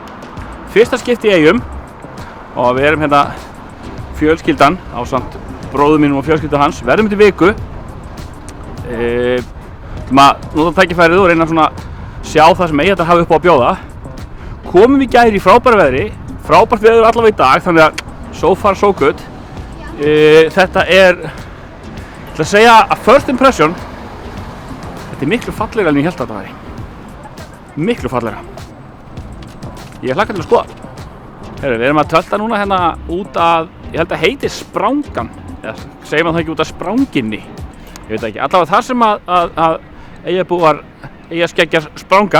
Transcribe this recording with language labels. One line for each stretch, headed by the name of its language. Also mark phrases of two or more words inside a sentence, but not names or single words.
Icelandic: Fyrsta skipti í Eyjum og við erum hérna fjölskyldan ásamt bróður mínum og fjölskyldu hans. Verðum til viku. Maður nota tækifærið og reyna svona sjá það sem Eyjadar hafa upp á að bjóða. Komum í gær í frábæru veðri, frábært veður allavega í dag, þannig að
English: so far so good.
Icelandic: Þetta er Ég ætla að segja að
English: first impression,
Icelandic: þetta er miklu fallegra en ég held að þetta væri. Miklu fallegra. Ég hlakka til að skoða. Við erum að tölta núna hérna út að, ég held að heiti Sprangan. Eða segir maður það ekki út af Spranginni. Ég veit ekki. Allavega þar sem að Eyjabúar, Eyjaskeggjar spranga.